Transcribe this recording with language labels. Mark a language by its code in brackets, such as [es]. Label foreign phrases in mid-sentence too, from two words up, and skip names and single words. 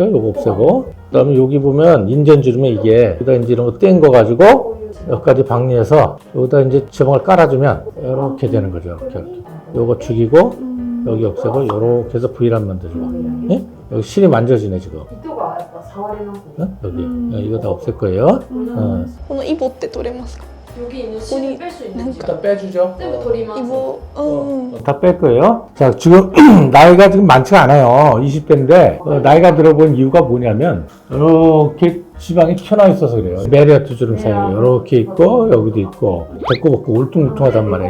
[ko] 요거 없애고, 그 다음에 여기 보면 인전 주름에 이게, 여기다 이제 이런 거 뗀 거 가지고, 여기까지 방리해서, 여기다 이제 지방을 깔아주면, 이렇게 되는 거죠. 이렇게. 요거 죽이고, 여기 없애고, 요렇게 해서 V란 만들어주고. 예? 여기 실이 만져지네, 지금. 어? 여기. 이거 다 없앨 거예요. [ja] このイボって取れますか？ [ko] 여기 있는 실을 뺄 수 있는지 일단 빼주죠. 다 뺄 거예요. 자, 지금 나이가 지금 많지가 않아요. 20대인데 나이가 들어본 이유가 뭐냐면 이렇게 지방이 튀어나와 있어서 그래요. 메리아트 주름 사이에 이렇게 있고 여기도 있고 배꼽 울퉁불퉁하단 말이에요.